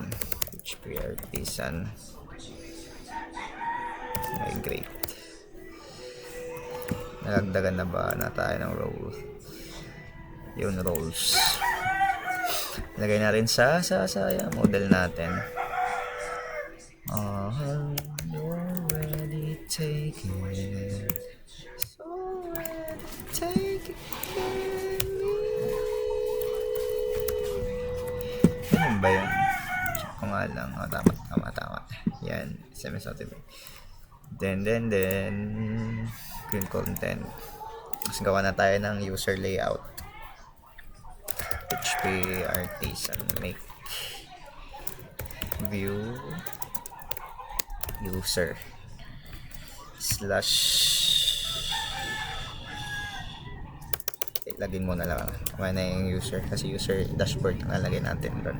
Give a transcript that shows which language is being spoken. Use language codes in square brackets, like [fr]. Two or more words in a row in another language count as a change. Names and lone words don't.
[en] PHP artisan. Migrate. [tl] Nagdagan na ba na tayo ng role? Yun, roles. Lagay na rin sa model natin. [en] Already taken. So already taken. [tl] Ganun ba yun? Check ko nga lang. Tama. Yan. [en] SMS-OTP. Then green content. [tl] Mas gawa na tayo ng [en] user layout. PHP artisan make view user [tl] / lagin mo na lang kung na yung user, kasi [en] user dashboard [tl] na lagay natin doon.